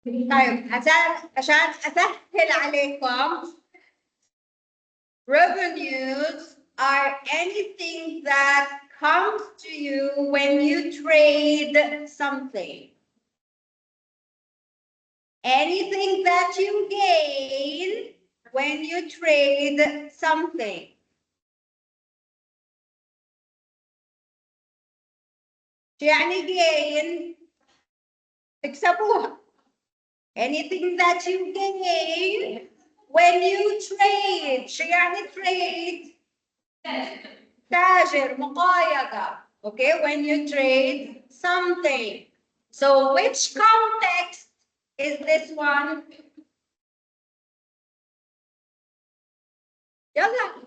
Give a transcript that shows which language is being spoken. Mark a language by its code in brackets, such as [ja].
[ar] طيب عشان أسهل عليكم [en] revenues are anything that comes to you when you trade something. Anything that you gain when you trade something. [ar] شو يعني gain؟ تكسبوها. [en] Anything that you gain when you trade. [ar] شو يعني trade؟ تاجر مقايضة. [en] Okay, when you trade something. So which context is this one? [ar] يلا.